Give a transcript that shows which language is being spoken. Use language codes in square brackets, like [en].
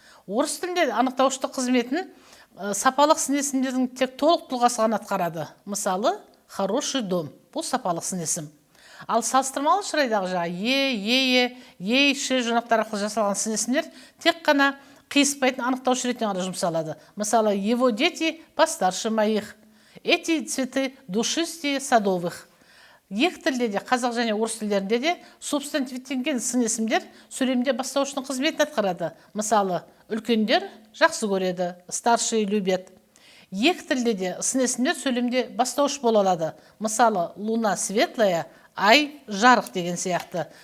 [kk] Орыс тілінде анықтауыштық қызметін сапалық сын есімдердің тек толық тұлғасы ғана атқарады. Мысалы, [ru] хороший дом. [kk] Бұл сапалық сын есім. Ал салыстырмалы шырайдағы ей, ше жұрнақтар арқылы жасалған сын есімдер тек қана қиыспайтын анықтаушы ретінде ғана жұмсалады. [ru] Мысалы, его дети постарше моих. Эти цветы душистее садовых. [kk] Екі тілде де, қазақ және орыс тілдерінде де субстантивтенген сын есімдер сөйлемде бастауыштың қызметін атқарады. Мысалы, үлкендер жақсы көреді, [ru] старшие любят. [kk] Екі тілде де сын есімдер сөйлемде бастауыш бола алады. Мысалы, [ru] луна светлая, [kk] ай жарық деген сияқты.